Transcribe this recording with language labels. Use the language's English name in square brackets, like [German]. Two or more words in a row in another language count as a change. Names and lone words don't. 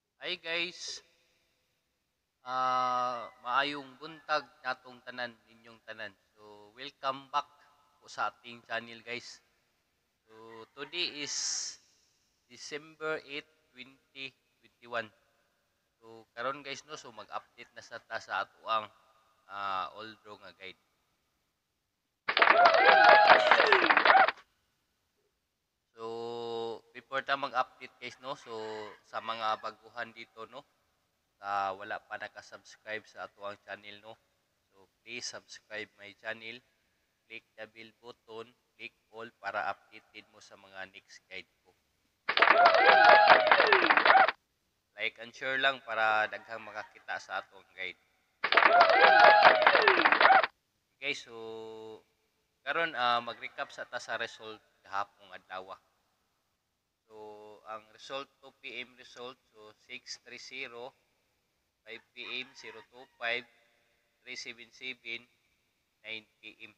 [Cebuano] Hi guys, maayong buntag natong tanan ninyong tanan. [English] So welcome back [Filipino] po sa ating [English] channel guys. So today is December 8, 2021. [Cebuano] So karon guys no, so mag-update na sa ta sa ato ang old draw nga guide. So before ta mag-update guys no, so sa mga baguhan dito no, wala pa naka-subscribe sa ato ang channel no. [English] So please subscribe my channel, click the bell button, click all [Cebuano] para updated mo sa mga next guide ko. [English] Like and share [Cebuano] lang para daghang makakita sa atong guide. Okay, so karon mag-recap sa ta sa result gahapon adlaw. So ang result 2 PM result, so 630, 5 PM 025, 377, 9 PM.